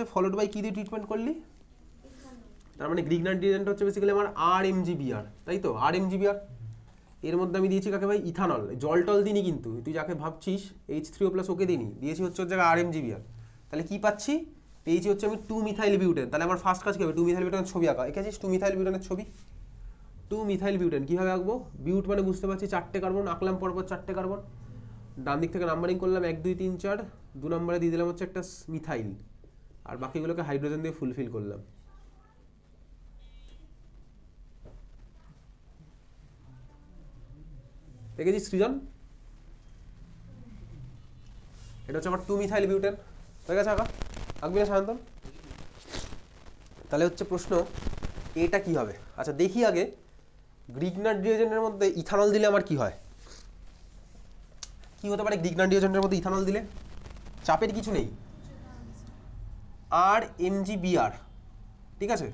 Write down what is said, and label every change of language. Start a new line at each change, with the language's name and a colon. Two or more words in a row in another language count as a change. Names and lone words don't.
English: followed by
Bangla: কি দিয়ে ট্রিটমেন্ট করলি? তার মানে
English: Grignard reagent
Bangla: হচ্ছে বেসিক্যালি আমার RMGBr, তাই তো? RMGBr এর মধ্যে আমি দিয়েছি কাকে ভাই? ইথানল। জল টল দিইনি কিন্তু, তুই যাকে ভাবছিস H3O+ ওকে দিইনি, দিয়েছি হচ্ছে ওর জায়গায় RMGBr। তাহলে কি পাচ্ছি? পেয়েছি হচ্ছে আমি 2-methyl butane। তাহলে আমার ফার্স্ট কাজ কি হবে? 2-methyl butaneর ছবি আঁকা। এঁকেছিস 2-methyl butaneর ছবি? 2-methyl butane কীভাবে আঁকবো? বিউট মানে বুঝতে পারছি 4টে কার্বন, আঁকলাম পরপর 4টে কার্বন, ডান দিক থেকে নাম্বারিং করলাম 1 2 3 4, 2 নম্বরে দিয়ে দিলাম হচ্ছে একটা মিথাইল, আর বাকিগুলোকে হাইড্রোজেন দিয়ে ফুলফিল করলাম। দেখেছিস সৃজন? এটা হচ্ছে আমার 2-methyl butane। হয়ে গেছে আঁকা? আঁকবি না সায়ন্তন? তাহলে হচ্ছে প্রশ্ন এটা কি হবে? আচ্ছা দেখি আগে
English: Grignard reagentের
Bangla: মধ্যে ইথানল দিলে আমার কি হয়? কি হতে পারে
English: Grignard reagentের
Bangla: মধ্যে ইথানল দিলে? চাপের কিছু নেই, RMGBr, ঠিক আছে?